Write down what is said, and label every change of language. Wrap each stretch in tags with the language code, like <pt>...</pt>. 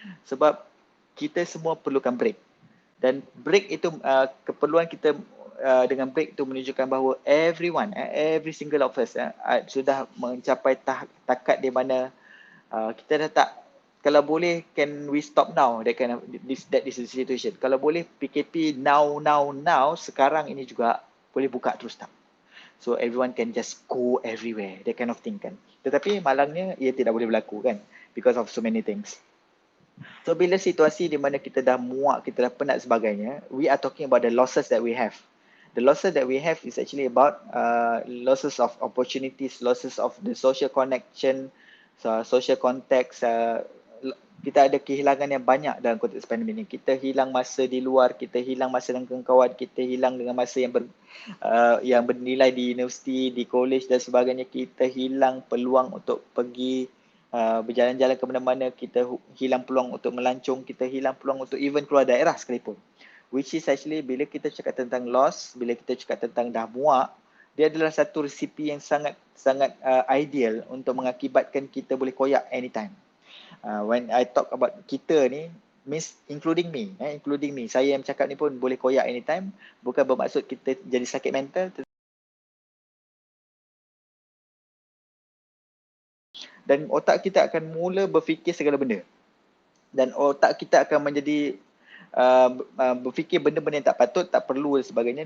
<ms>Sebab kita semua perlukan break. Dan break itu, keperluan kita dengan break itu menunjukkan bahawa everyone,</ms> <en>every single of us</en> <ms>sudah mencapai takat di mana kita dah tak, kalau boleh</ms> <en>can we stop now, that kind of that is the situation.</en> <ms>Kalau boleh PKP now sekarang ini juga boleh buka terus tak.</ms> <en>So everyone can just go everywhere, that kind of thing kan.</en> <ms>Tetapi malangnya ia tidak boleh berlaku kan,</ms> <en>because of so many things.</en> <ms>So bila situasi di mana kita dah muak, kita dah penat sebagainya,</ms> <en>we are talking about the losses that we have. The losses that we have is actually about losses of opportunities, losses of the social connection, social context.</en> <ms>Kita ada kehilangan yang banyak dalam konteks pandemik ini. Kita hilang masa di luar, kita hilang masa dengan kawan, kita hilang dengan masa yang bernilai di universiti, di college dan sebagainya. Kita hilang peluang untuk pergi berjalan-jalan ke mana-mana, kita hilang peluang untuk melancong, kita hilang peluang untuk even keluar daerah sekalipun.</ms> <en>Which is actually</en> <ms>bila kita cakap tentang loss, bila kita cakap tentang dah muak, dia adalah satu resipi yang sangat ideal untuk mengakibatkan kita boleh koyak anytime.</ms> <en>When I talk about</en> <ms>kita ni,</ms> <en>means including me.</en> <ms>Saya yang cakap ni pun boleh koyak anytime. Bukan bermaksud kita jadi sakit mental. Dan otak kita akan mula berfikir segala benda. Dan otak kita akan menjadi berfikir benda-benda yang tak patut, tak perlu dan sebagainya.</ms>